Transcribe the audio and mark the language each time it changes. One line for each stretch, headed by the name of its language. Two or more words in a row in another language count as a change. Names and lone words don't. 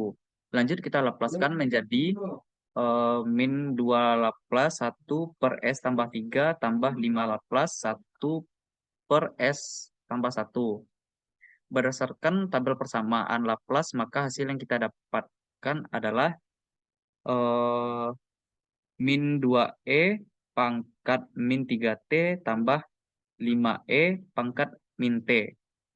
Indonesian: Lanjut kita laplaskan menjadi min 2 Laplace 1 per S tambah 3 tambah 5 Laplace 1 per S tambah 1. Berdasarkan tabel persamaan Laplace, maka hasil yang kita dapatkan adalah min 2E pangkat min 3T tambah 5E pangkat min T.